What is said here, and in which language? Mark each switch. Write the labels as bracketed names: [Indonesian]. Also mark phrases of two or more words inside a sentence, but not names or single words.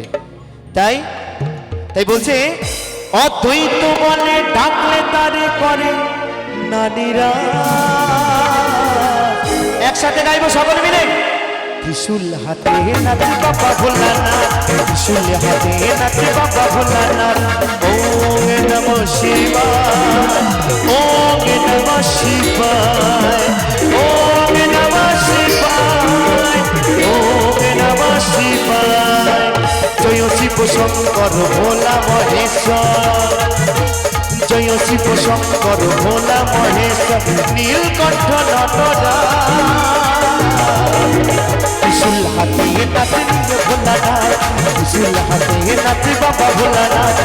[Bangla] তাই তাই বলছে অদ্বৈত বলে ডাকলে তারে করে না নিরাশ। একসাথে গাইবো সকলে মিলে। ত্রিশূল হাতে নাচে বাবা ভোলানাথ, ত্রিশূল হাতে নাচে বাবা ভোলানাথ। [Sanskrit] ओम नमः शिवाय ओम नमः शिवाय ओम नमः शिवाय ओम नमः शिवाय। [Bangla] জয় শিব শঙ্কর ভোলা মহেশ্বর, জয় শিব শঙ্কর ভোলা মহেশ্বর নীলকণ্ঠ নটরা। ত্রিশূল হাতে নাচে ভোলানাথ, ত্রিশূল হাতে নাচে বাবা ভোলানাথ,